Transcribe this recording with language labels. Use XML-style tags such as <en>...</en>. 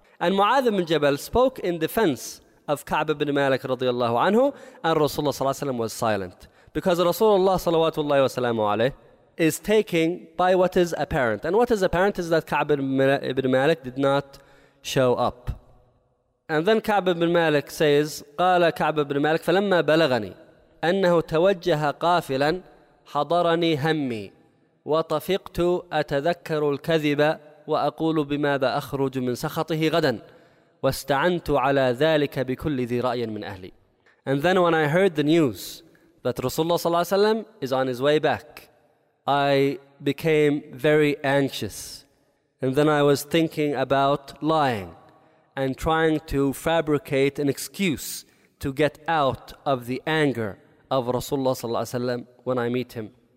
<en>And Mu'adh ibn Jabal spoke in defense of Ka'b ibn Malik radiallahu anhu, and Rasulullah sallallahu alayhi wa sallam was silent. Because Rasulullah sallallahu alayhi wa sallam is taking by what is apparent. And what is apparent is that Ka'b ibn Malik did not show up. And then Ka'b ibn Malik says,</en> <ar>قَالَ كَعْبَ ibn Malik فَلَمَّا بَلَغَنِي أَنَّهُ تَوَجَّهَ قَافِلًا حَضَرَنِي هَمِّي وَطَفِقْتُ أَتَذَكَّرُ الْكَذِبَ وَأَقُولُ بِمَاذَا أَخْرُجُ مِنْ سَخَطِهِ غَدًا وَاسْتَعَنْتُ عَلَى ذَلِكَ بِكُلِّ ذِي رَأْيٍ مِنْ أَهْلِي.</ar> <en>And then when I heard the news that Rasulullah صلى الله عليه وسلم is on his way back, I became very anxious. And then I was thinking about lying and trying to fabricate an excuse to get out of the anger of Rasulullah صلى الله عليه وسلم when I meet him.</en>